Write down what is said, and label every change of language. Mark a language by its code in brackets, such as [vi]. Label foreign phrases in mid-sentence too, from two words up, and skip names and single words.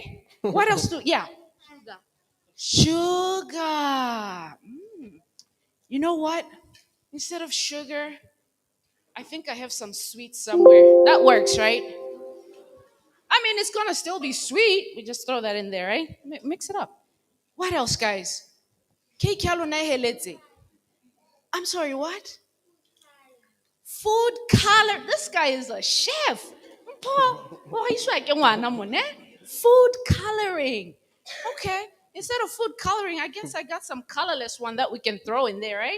[en] What else do, yeah. Sugar. You know what? Instead of sugar, I think I have some sweet somewhere. That works, right? I mean, it's gonna still be sweet. We just throw that in there, right? Mix it up. What else, guys? Cake [tn] yalo na heletse. [en] I'm sorry, what? Food color. This guy is a chef. Food coloring. Okay. Instead of food coloring, I guess I got some colorless one that we can throw in there, right?